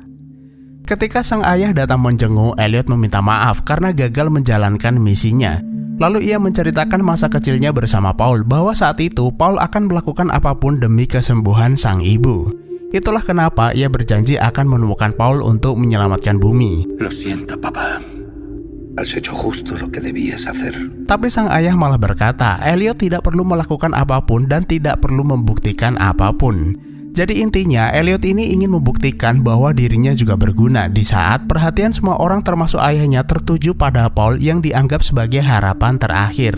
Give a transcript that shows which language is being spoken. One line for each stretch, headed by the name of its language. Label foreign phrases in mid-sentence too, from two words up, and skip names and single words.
Indonesian: Ketika sang ayah datang menjenguk, Elliot meminta maaf karena gagal menjalankan misinya. Lalu ia menceritakan masa kecilnya bersama Paul bahwa saat itu Paul akan melakukan apapun demi kesembuhan sang ibu. Itulah kenapa ia berjanji akan menemukan Paul untuk menyelamatkan bumi.
Spanish: Lo siento, papá. Has hecho justo lo que debías hacer.
Indonesian: Tapi sang ayah malah berkata, Elliot tidak perlu melakukan apapun dan tidak perlu membuktikan apapun. Jadi intinya, Elliot ini ingin membuktikan bahwa dirinya juga berguna di saat perhatian semua orang termasuk ayahnya tertuju pada Paul yang dianggap sebagai harapan terakhir.